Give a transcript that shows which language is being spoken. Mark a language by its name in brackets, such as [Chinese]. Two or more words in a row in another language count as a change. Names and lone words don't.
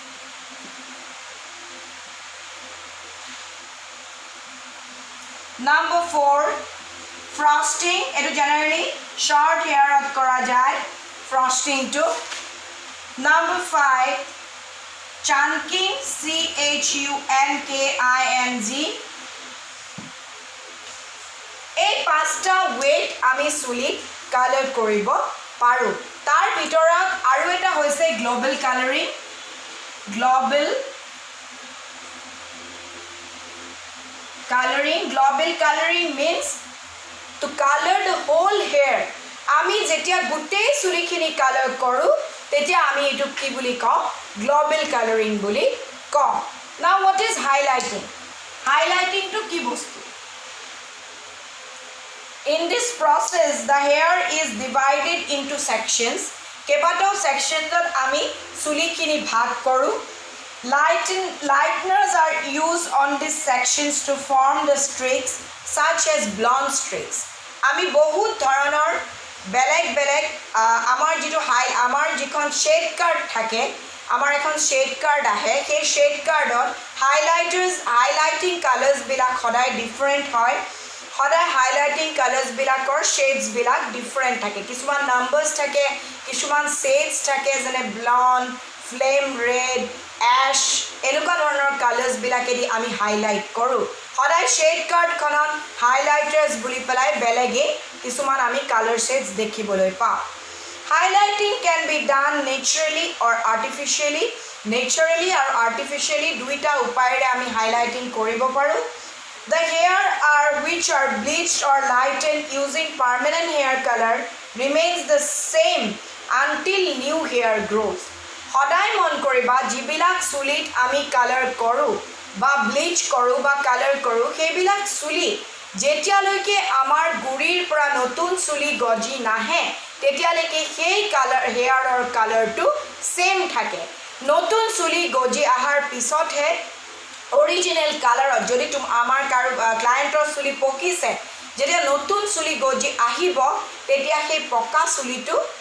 [English] Number 4, frosting etu generally short hair at [Bangla] করা যায় [English] frosting to number 5 chunking [Assamese] chunking এই পাঁচটা weight আমি চুলি কালাৰ কৰিব পাৰো তাৰ ভিতৰত আৰু এটা হৈছে global [English] coloring means to color the whole hair [Assamese] আমি যেতিয়া গুটেই চুলিখিনি কালাৰ কৰো তেতিয়া আমি এটো কি বুলি কও [English] global coloring [Assamese] বুলি কও [English] now what is highlighting [Assamese] to কি বস্তু [English] in this process the hair is divided into sections [Assamese] কেবাটাও sectionsত আমি চুলিখিনি ভাগ কৰো [English] lighteners are used on these sections to form the streaks such as blonde streaks [Assamese] আমি বহুত ধৰণৰ বেলেগ আমাৰ যিটো আমাৰ যিখন [English] shade cut [Assamese] থাকে আমাৰ এখন [English] shade card [Assamese] আহে সেই [English] shade card [Assamese] হাইলাইটিং কালাৰ্ছবিলাক সদায় ডিফাৰেণ্ট হয় সদায় হাইলাইটিং কালাৰ্ছবিলাকৰ শেডছবিলাক ডিফাৰেণ্ট থাকে কিছুমান নাম্বাৰ্ছ থাকে কিছুমান শেডছ থাকে যেনে [English] blond flame red ash [Assamese] এনেকুৱা ধৰণৰ কালাৰ্ছবিলাকেদি আমি হাইলাইট কৰোঁ সদায় [English] shade card [Assamese] হাইলাইটাৰ্ছ বুলি পেলাই বেলেগে কিছুমান আমি [English] colour shades [Assamese] দেখিবলৈ পাওঁ [English] Highlighting can be done naturally or artificially. Naturally or artificially [Assamese] দুইটা উপায়েৰে আমি highlighting কৰিব পাৰোঁ [English] The hair which are bleached or lightened using permanent hair color remains the same until new hair grows. [Assamese] সদায় মন কৰিবা যিবিলাক চুলিত আমি কালাৰ কৰোঁ বা ব্লিচ কৰোঁ বা কালাৰ কৰোঁ সেইবিলাক চুলি যেতিয়ালৈকে আমাৰ গুৰিৰ পৰা নতুন চুলি গজি নাহে তেতিয়ালৈকে সেই [English] hair colour [Assamese] সেম থাকে নতুন চুলি গজি অহাৰ পিছতহে [English] original colour [Assamese] যদি আমাৰ ক্লায়েণ্টৰ চুলি পকিছে যেতিয়া নতুন চুলি গজি আহিব তেতিয়া সেই পকা চুলিটো